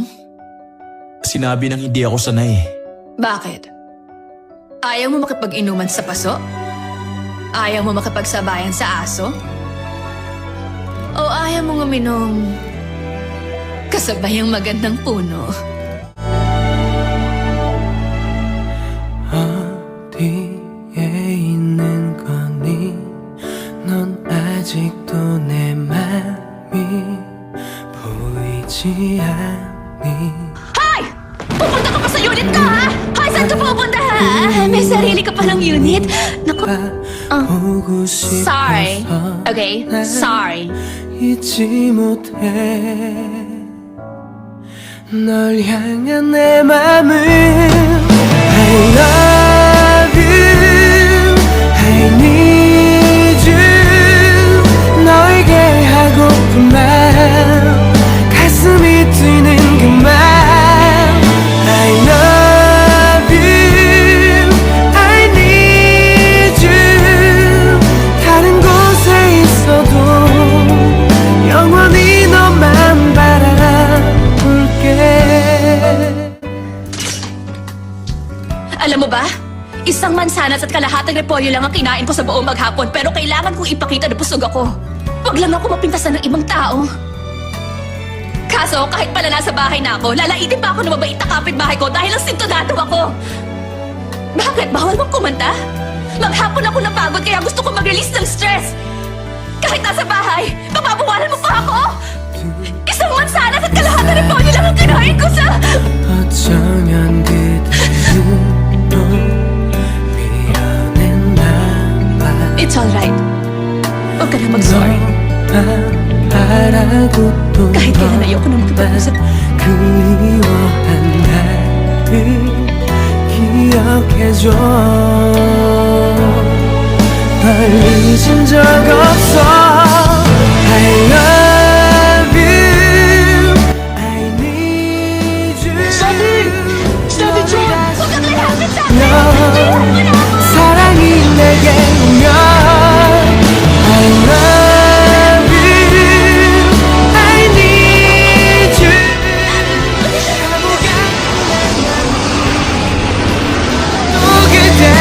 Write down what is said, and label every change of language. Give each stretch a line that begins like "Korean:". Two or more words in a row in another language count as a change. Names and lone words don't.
Filipino: Sinabi nang hindi ako sanay. Bakit? Ayaw mo makipag-inuman sa paso? Ayaw mo makipagsabayan sa aso? O ayaw mo uminom kasabay ang magandang puno?
Korean: 어디에 있는 거니? 넌 아직도 내 맘이 보이지 않니?
Filipino: Hoy! Pupunta ka pa sa unit ko, ha? Hoy, saan ka pupunta, ha? May sarili ka palang unit. Naku,
Korean: 보고
English: sorry.
Korean: 싶어서
English: Okay, sorry.
Korean: 잊지 못해 널 향한 내 맘은
English: I love you I need you
Korean: 너에게 하고픈 말 가슴이 뛰는 그 말
English: I love you I need you
Korean: 다른 곳에 있어도 영원히 너만 바라볼게.
Filipino: Alam mo ba? Isang mansanas at kalahatang repolyo lang ang kinain ko sa buong maghapon, pero kailangan kong ipakita na busog ako. Huwag lang ako mapintasan ng ibang tao. Kaso, kahit pala nasa bahay na ako, lalaitin pa ako ng mabait na kapitbahay ko dahil ang sintonado ako. Bakit? Bawal mong kumanta? Maghapon ako napagod kaya gusto ko mag-release ng stress. Kahit nasa bahay, mapapawalan mo pa ako? Isang mansanas at kalahatang repolyo lang ang kinain ko sa...
Korean: 어쩌면 그대도 미련했나 봐.
English: It's alright.
Filipino: Huwag ka na mag-sorry.
Korean: 바라고 또
Filipino: Kahit kailan ayoko na makipag-usap.
Korean: 그리워한 나를 기억해줘 널 잊은 적 없어
English: I love you I need you
Filipino: Huwag kang lalapit sa akin!
Korean: 사랑이 내게 오면
English: I love you I need you
Korean: 또 그댈